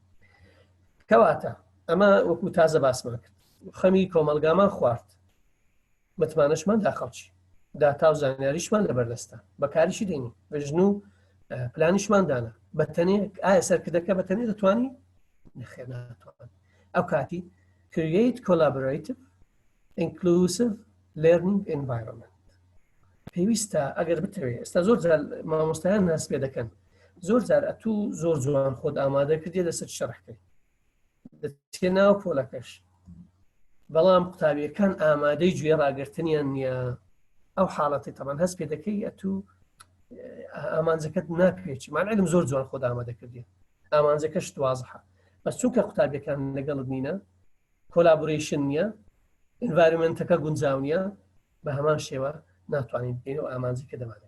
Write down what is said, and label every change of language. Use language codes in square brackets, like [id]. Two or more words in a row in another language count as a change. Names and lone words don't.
[ckb] کەواتە ئەمە وەکو تازە باسمان کرد خەمی کۆمەلگامان خوارد متمانەشمان دا خەڵکی داتا و زانیاریشمان لەبەردەستە بەکاریشی دێنی بەژن و پلانیشمان دانا بەتەنێ ئایا سەرکردەکە بەتەنێ دەتوانی نەخێر ناتوان. ئەو کاتی [en] create collaborative inclusive learning environment [ckb] پێویستە ئەگەر بتەوێت ئێستا زۆر جار مامۆستایان ناس پێ دەکەن زۆر جار ئەتوو زۆر جوان خۆت ئامادە کردێ دەسەر شەڕحکەی دەچێ ناو پۆلەکەش بەڵام قوتابیەکان ئامادەی گوێ ڕاگررتنیان نییە ئەو حاڵەتی تەمان هەست پێ دەکەی ئەتوو ئامانجەکەت ناپێکی ماعلم زۆر جوان خۆت ئامادە کردی ئامانجەکەش وازحە بەس چونکە قوتابیەکان لەگەڵت نینە کۆلابۆریشن نییە ئینڤایرۆمنتەکە گونجاو نییە بە هەمان شێوە ناتوانین بکەین و ئامانجی کە دەمانێت.